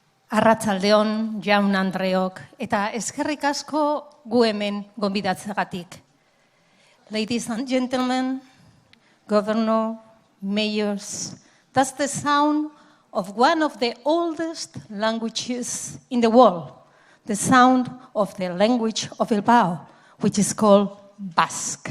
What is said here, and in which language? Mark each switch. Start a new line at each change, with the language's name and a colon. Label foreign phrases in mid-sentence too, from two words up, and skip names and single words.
Basque: Arratsaldeon, jaun Andreok, eta eskerrik asko gu hemen gonbidatzeagatik.
English: Ladies and gentlemen, governor, mayors, that's the sound of one of the oldest languages in the world, the sound of the language of Bilbao, which is called Basque.